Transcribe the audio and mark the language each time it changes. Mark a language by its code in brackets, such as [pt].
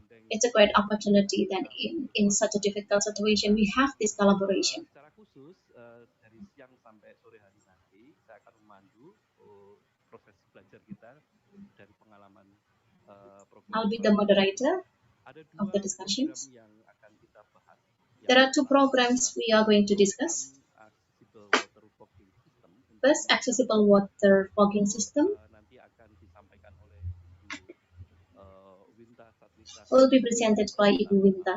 [en] It's a great opportunity that in such a difficult situation we have this collaboration. [id] Secara khusus dari siang sampai sore hari nanti saya akan memandu proses belajar kita dari pengalaman program. [en] I'll be the moderator [id] Ada [en] of [id] dua [en] the discussions. [id] program yang akan kita bahas. [en] There are two programs we are going to discuss. Accessible water fogging system. First, accessible water fogging system [id] Nanti akan disampaikan oleh Ibu Winta Satrika [en] will be presented by Ibu Winta.